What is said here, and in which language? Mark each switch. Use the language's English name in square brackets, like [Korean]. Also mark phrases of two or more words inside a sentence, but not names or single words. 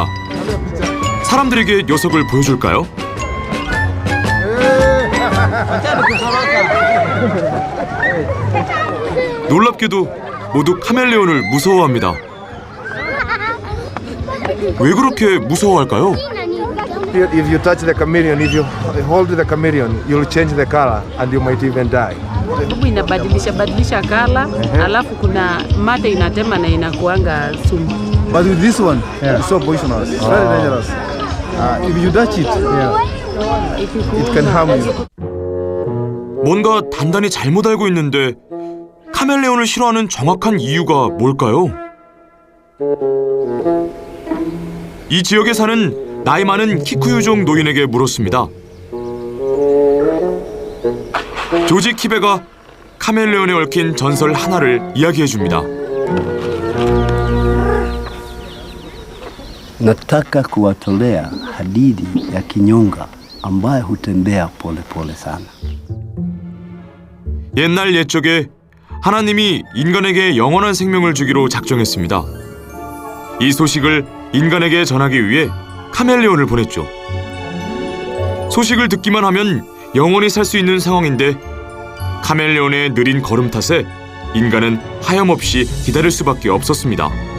[Korean] 사람들에게 녀석을 보여줄까요? 놀랍게도 모두 카멜레온을 무서워합니다. 왜 그렇게 무서워할까요? [English] If you touch the chameleon, if you hold the chameleon, you'll change the color and you might even die. [Swahili] Sababu inabadilisha kala, alafu kuna mate inatema na inakuanga sumu. [English] But with this one, it's so poisonous. It's very dangerous. If you touch it, it can harm you. [Korean] 뭔가 단단히 잘못 알고 있는데 카멜레온을 싫어하는 정확한 이유가 뭘까요? 이 지역에 사는 나이 많은 키쿠유족 노인에게 물었습니다. 조지 키베가 카멜레온에 얽힌 전설 하나를 이야기해줍니다. [Swahili] Nataka kuwatolea hadithi ya kinyonga ambaye hutembea polepole sana. [Korean] 옛날 옛적에 하나님이 인간에게 영원한 생명을 주기로 작정했습니다. 이 소식을 인간에게 전하기 위해 카멜레온을 보냈죠. 소식을 듣기만 하면 영원히 살 수 있는 상황인데 카멜레온의 느린 걸음 탓에 인간은 하염없이 기다릴 수밖에 없었습니다.